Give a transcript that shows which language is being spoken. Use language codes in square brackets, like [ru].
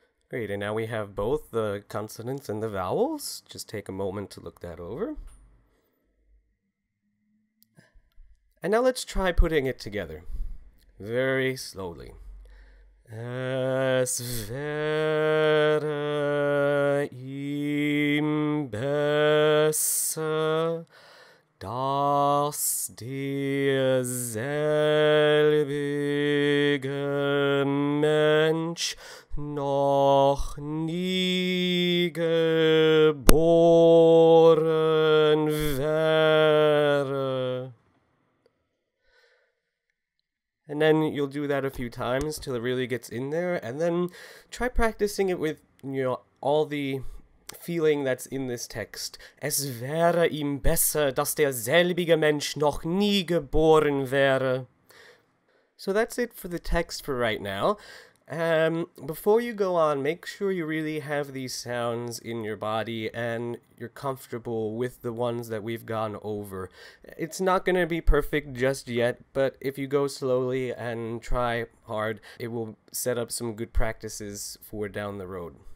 [en] Great, and now we have both the consonants and the vowels. Just take a moment to look that over. And now let's try putting it together, very slowly. [de] Es wäre ihm besser, dass derselbige Mensch noch nie geboren wäre. [en] And then you'll do that a few times till it really gets in there, and then try practicing it with, all the feeling that's in this text. [de] Es wäre ihm besser, dass derselbige Mensch noch nie geboren wäre. [en] So that's it for the text for right now. Before you go on, make sure you really have these sounds in your body and you're comfortable with the ones that we've gone over. It's not going to be perfect just yet, but if you go slowly and try hard, it will set up some good practices for down the road.